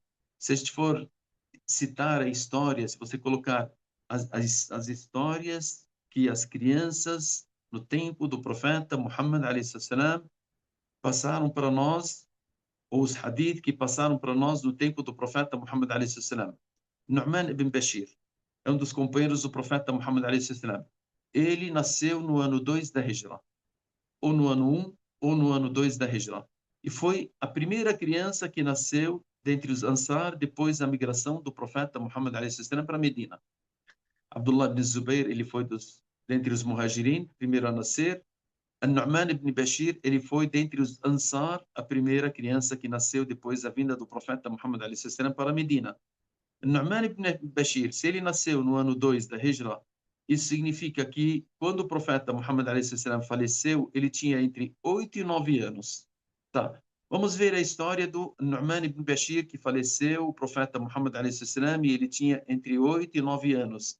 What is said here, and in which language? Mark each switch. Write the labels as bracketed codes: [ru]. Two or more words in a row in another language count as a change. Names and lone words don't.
[pt] Se a gente for citar a história, se você colocar as histórias que as crianças no tempo do profeta Muhammad a.s. passaram para nós, ou os hadith que passaram para nós no tempo do profeta Muhammad a.s. Nu'man ibn Bashir é um dos companheiros do profeta Muhammad a.s. Ele nasceu no ano 2 da Hijra, ou no ano 1, ou no ano 2 da Hijra. E foi a primeira criança que nasceu dentre os Ansar depois da migração do profeta Muhammad a.s. para Medina. Abdullah ibn Zubair, ele foi dentre os Muhajirin, primeiro a nascer. Nu'man ibn Bashir, ele foi dentre os Ansar, a primeira criança que nasceu depois da vinda do profeta Muhammad a.s. para Medina. Nu'man ibn Bashir, se ele nasceu no ano 2 da Hijra, isso significa que quando o profeta Muhammad a.s. faleceu, ele tinha entre 8 e 9 anos. Tá. Vamos ver a história do Nu'man ibn Bashir, que faleceu, o profeta Muhammad a.s. e ele tinha entre 8 e 9 anos.